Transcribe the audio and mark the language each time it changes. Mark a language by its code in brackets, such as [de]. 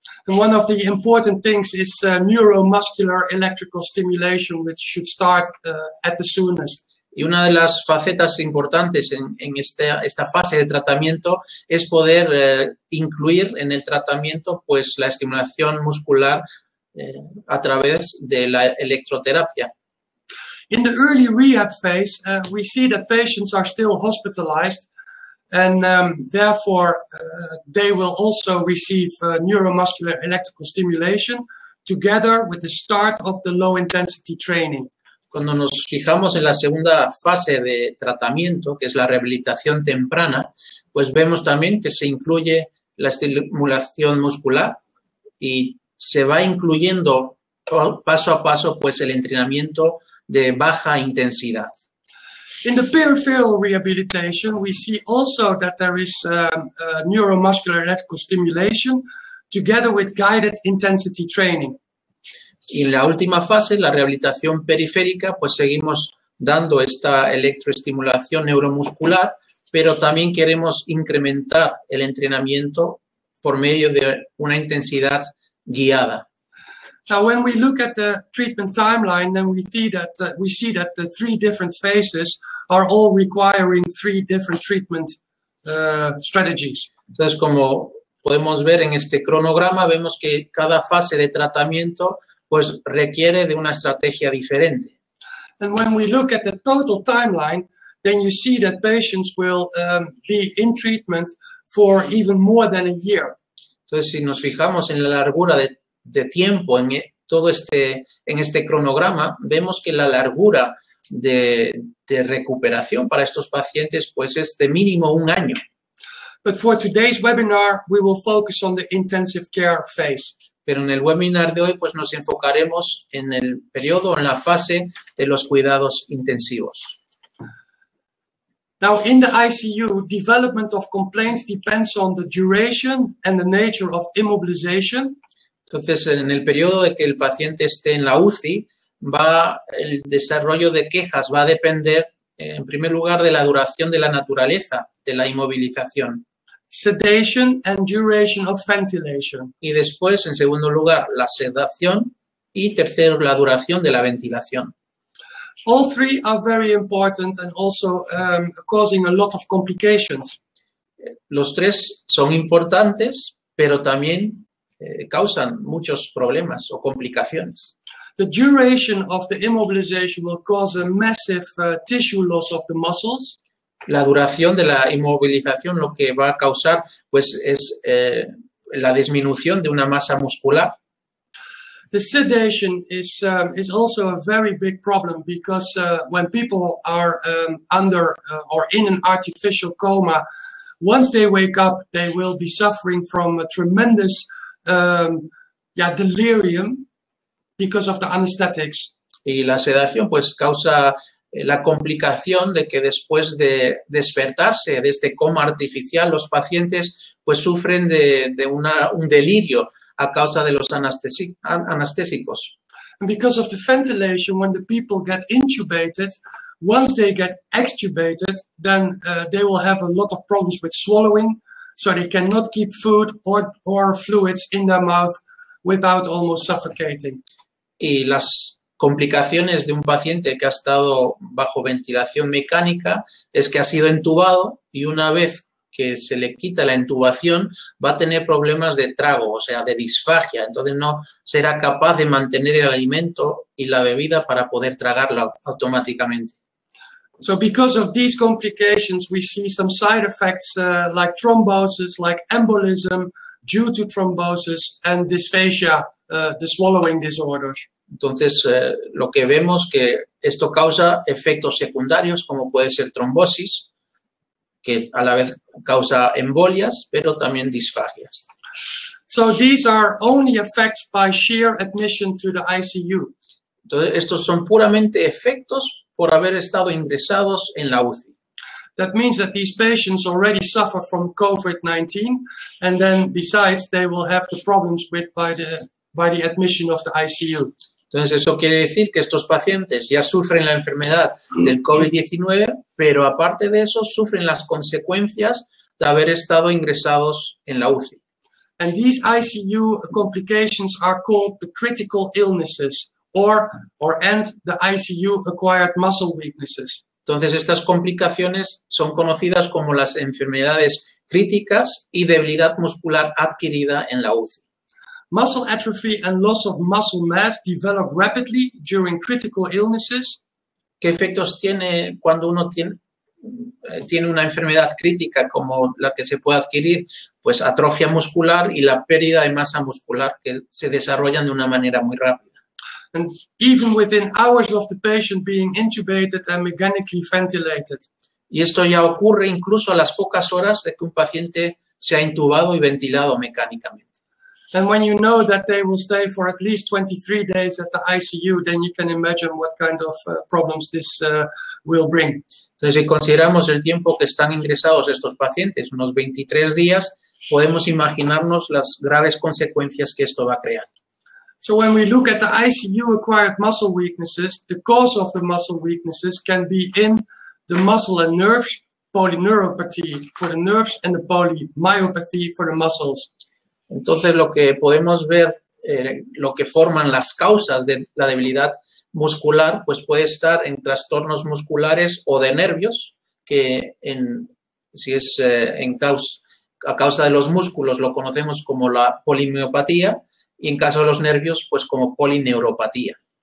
[en] And one of the important things is neuromuscular electrical stimulation, which should start at the soonest. [es] Y una de las facetas importantes en esta fase de tratamiento es poder incluir en el tratamiento pues la estimulación muscular a través de la electroterapia. [en] In the early rehab phase, we see that patients are still hospitalized, and therefore they will also receive neuromuscular electrical stimulation together with the start of the low-intensity training. [es] Cuando nos fijamos en la segunda fase de tratamiento, que es la rehabilitación temprana, pues vemos también que se incluye la estimulación muscular y se va incluyendo paso a paso pues el entrenamiento de baja intensidad. [en] In the peripheral rehabilitation, we see also that there is neuromuscular electrical stimulation together with guided intensity training. [es] Y en la última fase, la rehabilitación periférica, pues seguimos dando esta electroestimulación neuromuscular, pero también queremos incrementar el entrenamiento por medio de una intensidad guiada. [en] Now, when we look at the treatment timeline, then we see that the three different phases are all requiring three different treatment strategies. [es] Entonces, como podemos ver en este cronograma, vemos que cada fase de tratamiento pues requiere de una estrategia diferente. [en] And when we look at the total timeline, then you see that patients will be in treatment for even more than a year. [es] Entonces, si nos fijamos en la largura de tiempo en este cronograma, vemos que la largura de recuperación para estos pacientes pues es de mínimo un año. [en] But for today's webinar, we will focus on the intensive care phase. [es] Pero en el webinar de hoy pues nos enfocaremos en el periodo, en la fase de los cuidados intensivos. [en] Now, in the ICU, development of complaints depends on the duration and the nature of immobilization. [es] Entonces, en el periodo de que el paciente esté en la UCI, el desarrollo de quejas va a depender, en primer lugar, de la duración de la naturaleza de la inmovilización. [en] Sedation and duration of ventilation. [es] Y después, en segundo lugar, la sedación y tercero, la duración de la ventilación. [en] All three are very important and also causing a lot of complications. [es] Los tres son importantes, pero también causan muchos problemas o complicaciones. [en] The duration of the immobilization will cause a massive tissue loss of the muscles. [es] La duración de la inmovilización lo que va a causar pues es la disminución de una masa muscular. [en] The sedation is also a very big problem because when people are under or in an artificial coma, once they wake up, they will be suffering from a tremendous delirium because of the anesthetics. [es] Y la sedación pues causa la complicación de que después de despertarse de este coma artificial, los pacientes pues sufren de un delirio a causa de los anestésicos. [en] And because of the ventilation, when the people get intubated, once they get extubated, then they will have a lot of problems with swallowing, so they cannot keep food or fluids in their mouth without almost suffocating. [es] Y las complicaciones de un paciente que ha estado bajo ventilación mecánica es que ha sido entubado y una vez que se le quita la intubación va a tener problemas de trago, o sea, de disfagia. Entonces no será capaz de mantener el alimento y la bebida para poder tragarlo automáticamente. [en] So because of these complications, we see some side effects like thrombosis, like embolism due to thrombosis and dysphagia, the swallowing disorders. [es] Entonces, lo que vemos que esto causa efectos secundarios, como puede ser trombosis, que a la vez causa embolias, pero también disfagias. [en] So these are only effects by sheer admission to the ICU. [es] Entonces, estos son puramente efectos por haber estado ingresados en la UCI. [en] That means that these patients already suffer from COVID-19, and then besides, they will have the problems by the admission of the ICU. [es] Entonces, eso quiere decir que estos pacientes ya sufren la enfermedad del COVID-19, pero aparte de eso, sufren las consecuencias de haber estado ingresados en la UCI. [en] And these ICU complications are called the critical illnesses, or the ICU-acquired muscle weaknesses. [es] Entonces, estas complicaciones son conocidas como las enfermedades críticas y debilidad muscular adquirida en la UCI. [en] Muscle atrophy and loss of muscle mass develop rapidly during critical illnesses. [es] ¿Qué efectos tiene cuando uno tiene una enfermedad crítica como la que se puede adquirir? Pues atrofia muscular y la pérdida de masa muscular que se desarrollan de una manera muy rápida. [en] And even within hours of the patient being intubated and mechanically ventilated. [es] Y esto ya ocurre incluso a las pocas horas de que un paciente sea intubado y ventilado mecánicamente. [en] And when you know that they will stay for at least 23 days at the ICU, then you can imagine what kind of problems this will bring. [es] Entonces, si consideramos el tiempo que están ingresados estos pacientes, unos 23 días, podemos imaginarnos las graves consecuencias que esto va a crear. [en] So when we look at the ICU-acquired muscle weaknesses, the cause of the muscle weaknesses can be in the muscle and nerves, polyneuropathy for the nerves and the polymyopathy for the muscles. [es] Entonces, lo que podemos ver, lo que forman las causas de la debilidad muscular, pues puede estar en trastornos musculares o de nervios, que si es a causa de los músculos lo conocemos como la polimiopatía, y en caso de los nervios, pues como polineuropatía.